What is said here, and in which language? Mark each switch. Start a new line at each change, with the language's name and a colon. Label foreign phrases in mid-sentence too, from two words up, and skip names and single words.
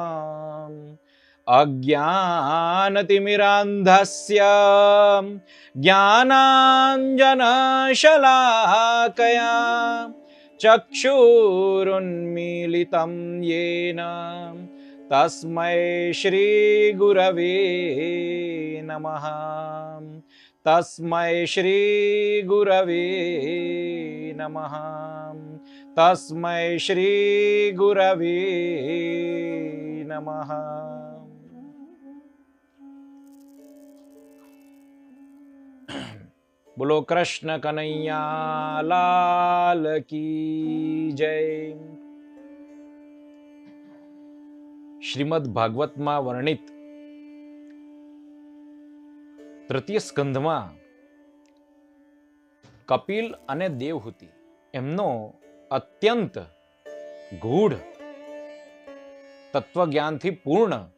Sanskrit: अज्ञानतिमिरान्धस्य ज्ञानाञ्जनशलाकया चक्षुरुन्मीलितं येन तस्मै श्रीगुरवे नमः। तस्मै श्रीगुरवे नमः। तस्मै श्रीगुरवे नमः।
Hindi: बोलो कृष्ण कन्हैया लाल की जय।
Gujarati: શ્રીમદ ભાગવતમાં વર્ણિત તૃતીય સ્કંધમાં કપિલ અને દેવહૂતિ એમનો અત્યંત ગૂઢ તત્વજ્ઞાનથી પૂર્ણ